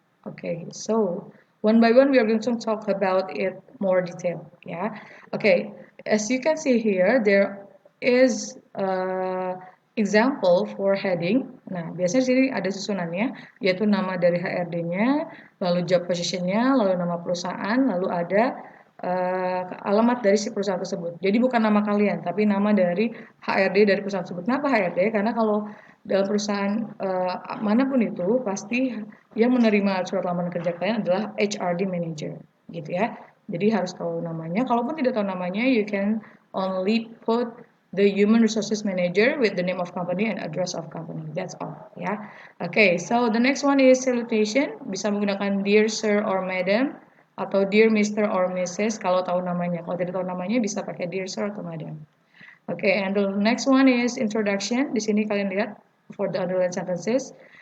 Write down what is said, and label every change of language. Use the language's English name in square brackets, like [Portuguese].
[English] Okay, so one by one we are going to talk about it more detail ya. Okay, as you can see here there is example for heading. [Indonesian] Nah, biasanya di sini ada susunannya yaitu nama dari HRD-nya, lalu job position-nya, lalu nama perusahaan, lalu ada alamat dari si perusahaan tersebut. Jadi bukan nama kalian, tapi nama dari HRD dari perusahaan tersebut. Kenapa HRD? Karena kalau dalam perusahaan manapun itu pasti yang menerima surat lamaran kerja kalian adalah HRD manager, gitu ya. Jadi harus tahu namanya. Kalaupun tidak tahu namanya, [English] you can only put the human resources manager with the name of company and address of company. That's all, ya. Okay, so the next one is salutation. [Indonesian] Bisa menggunakan [English] dear sir or madam [Indonesian] atau [English] dear Mr. or Mrs. [Indonesian] kalau tahu namanya. Kalau tidak tahu namanya bisa pakai dear sir atau madam. [English] Okay, and the next one is introduction. [Indonesian] Di sini kalian lihat [English] for the underlined sentences.